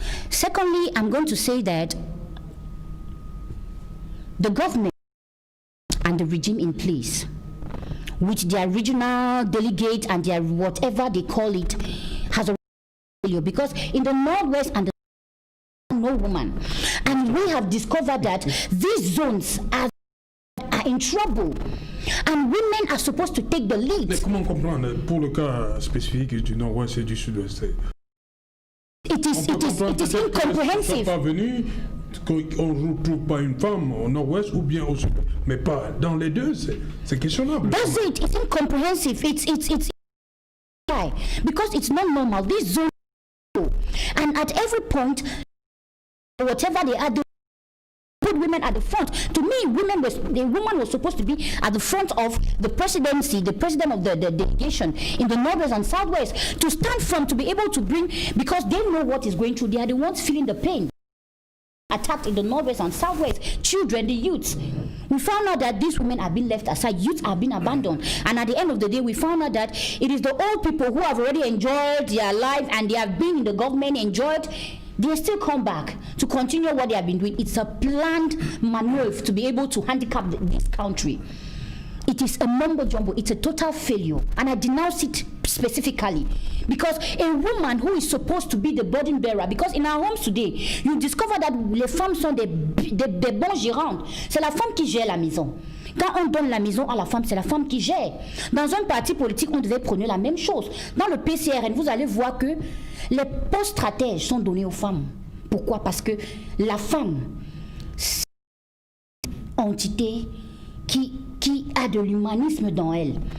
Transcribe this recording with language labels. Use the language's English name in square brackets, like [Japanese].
[English] Secondly, I'm going to say that the government and the regime in place, with their regional delegate and their whatever they call it, has a failure, because in the Northwest and the no woman, and we have discovered that these zones are in trouble, and women are supposed to take the lead. [French] Mais comment comprendre pour le cas spécifique du Nord-Ouest et du Sud-Ouest? [English] It is incomprehensive. [French] Pas venu qu'on ne trouve pas une femme au Nord-Ouest ou bien au Sud, mais pas dans les deux, c'est questionnable. [English] That's it. It's incomprehensive. It's why? Because it's not normal. This zone, and at every point, whatever they are doing, put women at the front. To me, the woman was supposed to be at the front of the presidency, the president of the delegation in the Northwest and Southwest, to stand firm, to be able to bring, because they know what is going through. They are the ones feeling the pain. Attacked in the Northwest and Southwest, children, the youths. We found out that these women have been left aside, youths have been abandoned, and at the end of the day, we found out that it is the old people who have already enjoyed their life and they have been in the government, enjoyed. They still come back to continue what they have been doing. It's a planned maneuver to be able to handicap this country. It is a mumbo jumbo. It's a total failure, and I denounce it specifically because a woman who is supposed to be the burden bearer, because in our homes today, you discover that [French] les femmes sont des bons gérantes. C'est la femme qui gère la maison. Quand on donne la maison à la femme, c'est la femme qui gère. Dans un parti politique, on devait prôner la même chose. Dans le PCRN, vous allez voir que les postes stratèges sont donnés aux femmes. Pourquoi? Parce que la femme, c'est une entité qui a de l'humanisme dans elle.